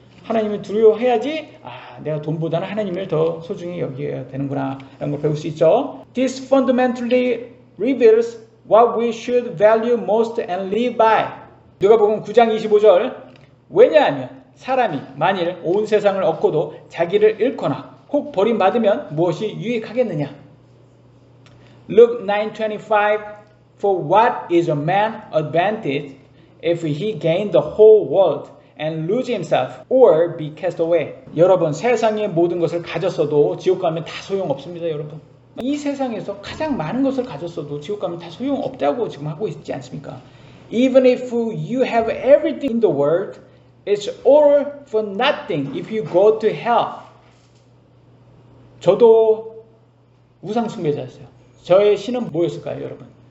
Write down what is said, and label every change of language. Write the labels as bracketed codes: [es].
[ko] 하나님을 두려워해야지 내가 돈보다는 하나님을 더 소중히 여겨야 되는구나 라는 걸 배울 수 있죠. [en] This fundamentally reveals what we should value most and live by. [ko] 누가복음 9장 25절. 왜냐하면 사람이 만일 온 세상을 얻고도 자기를 잃거나 혹 버림받으면 무엇이 유익하겠느냐. [en] Luke 9:25. For what is a man advantage if he gain the whole world and lose himself or be cast away? [ko] 여러분, 세상의 모든 것을 가졌어도 지옥 가면 다 소용없습니다, 여러분. 이 세상에서 가장 많은 것을 가졌어도 지옥 가면 다 소용없다고 지금 하고 있지 않습니까? [en] Even if you have everything in the world, it's all for nothing if you go to hell. [ko] 저도 우상 숭배자였어요. 저의 신은 뭐였을까요, 여러분?